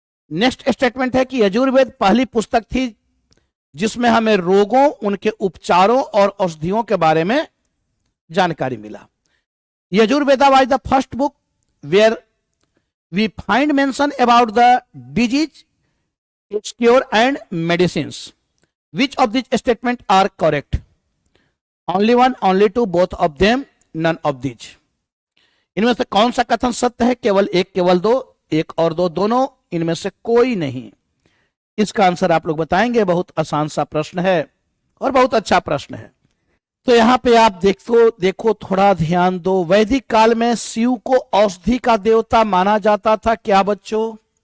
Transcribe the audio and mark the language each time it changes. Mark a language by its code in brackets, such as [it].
[hi] Next statement है कि यजुर्वेद पहली पुस्तक थी जिसमें हमें रोगों, उनके उपचारों और औषधियों के बारे में जानकारी मिला। [en] Yajurveda was the first book where we find mention about the disease, its cure and medicines. Which of these statements are correct? Only one, only two, both of them, none of these. [hi] इनमें से कौन सा कथन सत्य है? केवल एक, केवल दो, एक और दो, दोनों, इनमें से कोई नहीं। इसका आंसर आप लोग बताएंगे। बहुत आसान सा प्रश्न है और बहुत अच्छा प्रश्न है। तो यहां पे आप देखो थोड़ा ध्यान दो। वैदिक काल में शिव को औषधि का देवता माना जाता था। क्या बच्चों?